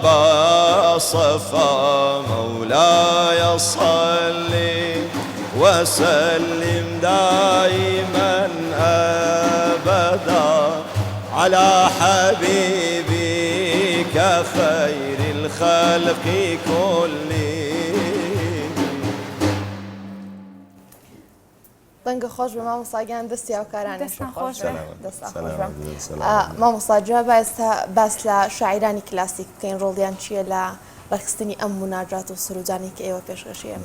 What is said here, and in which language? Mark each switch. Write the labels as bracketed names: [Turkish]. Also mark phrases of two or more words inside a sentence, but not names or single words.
[Arabic] يبصفا مولاي صل وسلم دائما أبدا على حبيبك خير الخلق كلهم. [Central Kurdish] دەنگە خۆش بە مامۆستاگیان دەستی هاوکارانی خۆش مامۆستاجا باس لە شاعیرانی کلاسیک بکەین ڕۆڵیان چییە لە بەرخستنی ئەم مناجات و سرودانی کە ئێوە پێشکەشیە